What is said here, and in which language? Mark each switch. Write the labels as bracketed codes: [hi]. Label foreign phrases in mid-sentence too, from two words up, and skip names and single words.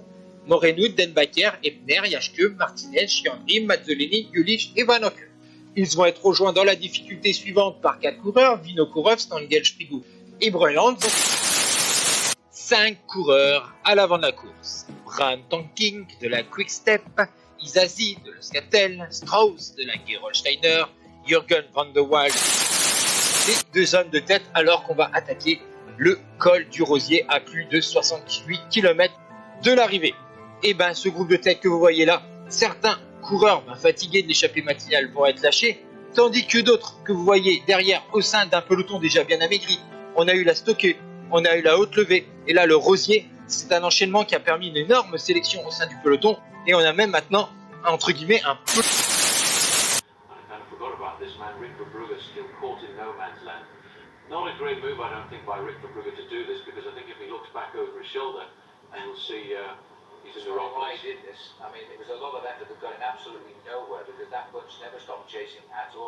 [fr] Moreno, Denbacker, Ebner, Jaschke, Martinez, Chiandri, Mazzolini, Gulich et Van Hocken. Ils vont être rejoints dans la difficulté suivante par 4 coureurs, Vinokourov, Stangel, Sprigou et Breuland. 5 coureurs à l'avant de la course. Bram Tankink de la Quick Step, Isazi de l'Euskaltel, Strauss de la Gerolsteiner, Jürgen van der Waal, et 2 hommes de tête alors qu'on va attaquer le col du Rosier à plus de 68 km de l'arrivée. Et ben ce groupe de tête que vous voyez là, certains coureurs fatigués de l'échappée matinale vont être lâchés, tandis que d'autres que vous voyez derrière au sein d'un peloton déjà bien amaigri. On a eu la Stokke, on a eu la Haute Levée, et là le Rosier, c'est un enchaînement qui a permis une énorme sélection au sein du peloton, et on a même maintenant, entre guillemets, un peu... [en] Not a great move, I don't think, by Rick Verbrugge to do this, because I think if he looks back over his shoulder, you will see he's in the wrong place. Why he did this? I mean, it was a lot of effort that got him absolutely nowhere, because that bunch never stopped chasing at all.